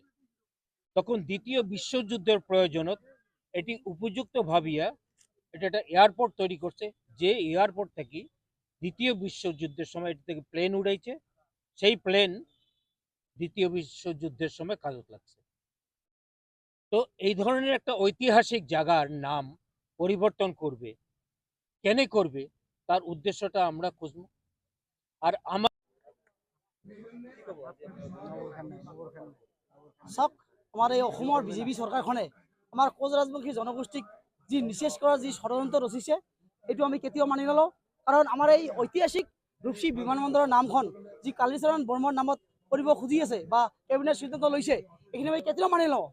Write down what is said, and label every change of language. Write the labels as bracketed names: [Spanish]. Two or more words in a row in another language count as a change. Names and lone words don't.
[Bangla] তখন দ্বিতীয় বিশ্বযুদ্ধের প্রয়োজনত এটি উপযুক্ত ভাবিয়া এটা একটা এয়ারপোর্ট তৈরি করছে, যে এয়ারপোর্ট থেকে দ্বিতীয় বিশ্বযুদ্ধের সময় এটি থেকে প্লেন উড়াইছে, সেই প্লেন দ্বিতীয় বিশ্বযুদ্ধের সময় কাজত লাগছে। তো এই ধরনের একটা ঐতিহাসিক জায়গার নাম পরিবর্তন করবে, কেন করবে তার উদ্দেশ্যটা আমরা খুঁজব। আর আমার [Assamese] চাওক, আমাৰ এই অসমৰ বিজেপি চৰকাৰখনে আমাৰ কোচ ৰাজবংশী জনগোষ্ঠীক যি নিশেষ কৰাৰ যি ষড়যন্ত্ৰ ৰচিছে, এইটো আমি কেতিয়াও মানি নলওঁ। কাৰণ আমাৰ এই ঐতিহাসিক ৰূপসী বিমানবন্দৰৰ নামখন যি কালীচৰণ বৰ্মাৰ নামত কৰিব খুজি আছে বা কেবিনেট সিদ্ধান্ত লৈছে, এইখিনি আমি কেতিয়াও মানি লওঁ।